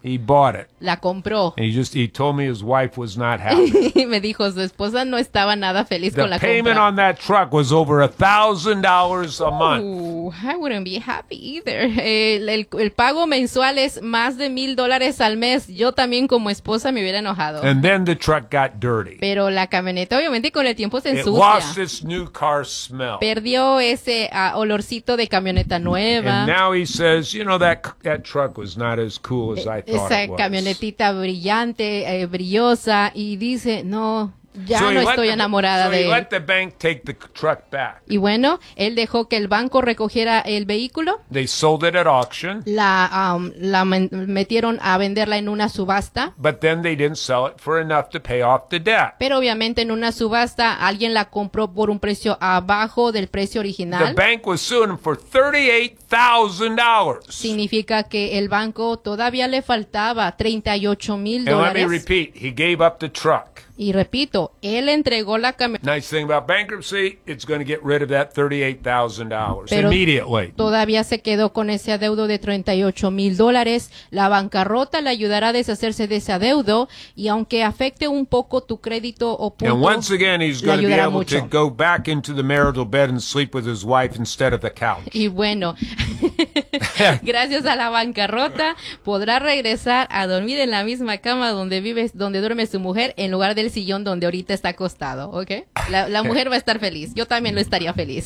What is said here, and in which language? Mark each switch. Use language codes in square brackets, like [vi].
[en] He bought it. [es] La compró. [en] He told me his wife was not happy. [es] Me dijo, su esposa no estaba nada feliz con la compra. [en] The payment on that truck was over $1,000 a month. Ooh, I wouldn't be happy either. [es] El pago mensual es más de $1,000 al mes. Yo también como esposa me hubiera enojado. [en] And then the truck got dirty. [es] Pero la camioneta obviamente con el tiempo se ensucia. [en] It lost its new car smell. [es] Perdió ese olorcito de camioneta nueva. [en] And now he says, you know, that truck was not as cool as I thought it was. [es] Esa camionetita brillante, brillosa, y dice, no, ya [en] so [es] no estoy enamorada de él. [en] So he let the bank take the truck back. [es] Y bueno, él dejó que el banco recogiera el vehículo. [en] They sold it at auction. [es] La metieron a venderla en una subasta. [en] But then they didn't sell it for enough to pay off the debt. [es] Pero obviamente en una subasta alguien la compró por un precio abajo del precio original. [en] The bank was suing him for $38,000. [es] Significa que el banco todavía le faltaba $38,000. [en] And let me repeat, he gave up the truck. [es] Y repito, él entregó la camioneta. [en] Nice thing about bankruptcy, it's going to get rid of that $38,000 immediately. [es] Todavía se quedó con ese adeudo de $38,000. La bancarrota le ayudará a deshacerse de ese adeudo y aunque afecte un poco tu crédito o punto, [en] and once again, he's going to be able to go back into the marital bed and sleep with his wife instead of the couch. [es] Y bueno, gracias a la bancarrota, podrá regresar a dormir en la misma cama donde duerme su mujer en lugar del sillón donde ahorita está acostado, ¿ok? La mujer va a estar feliz. Yo también lo estaría feliz.